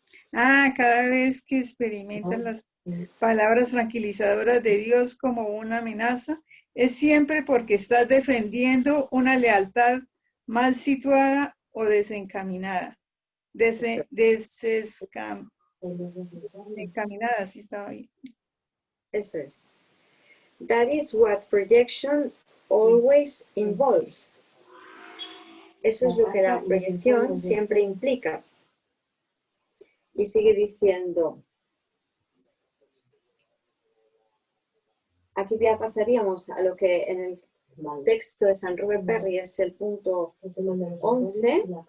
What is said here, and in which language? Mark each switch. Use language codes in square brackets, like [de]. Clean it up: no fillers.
[es] cada vez que experimentan las palabras tranquilizadoras de Dios como una amenaza, es siempre porque estás defendiendo una lealtad mal situada o desencaminada. Desencaminada, sí estaba ahí. Eso es. [en] That is what projection always involves. [es] Eso es lo que la proyección siempre implica. Y sigue diciendo, aquí ya pasaríamos a lo que en el texto de San Robert Perry es el punto 11.